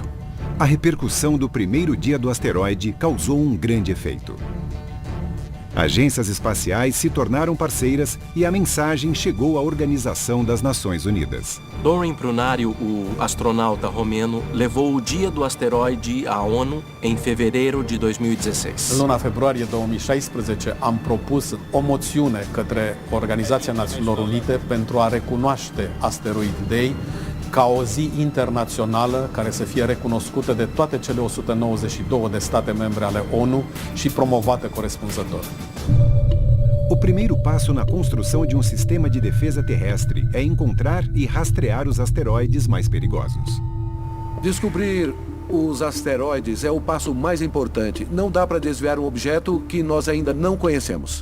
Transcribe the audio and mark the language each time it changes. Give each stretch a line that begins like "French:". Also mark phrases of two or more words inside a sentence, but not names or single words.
Portuguese: A repercussão do primeiro dia do asteroide causou um grande efeito. Agências espaciais se tornaram parceiras e a mensagem chegou à Organização das Nações Unidas. Dorin Prunario, o astronauta romeno, levou o Dia do Asteroide à ONU em fevereiro de 2016.
Romanian: În luna februarie 2016 am propus o moțiune către Organizația Națiunilor Unite pentru a recunoaște Asteroid Day ca o zi internațională care să fie recunoscută de toate cele 192 de state membre ale ONU și promovată corespunzător.
Portuguese: O primeiro passo na construção de um sistema de defesa terrestre é encontrar e rastrear os asteroides mais perigosos. Descobrir os asteroides é o passo mais importante. Não dá para desviar um objeto que nós ainda não conhecemos.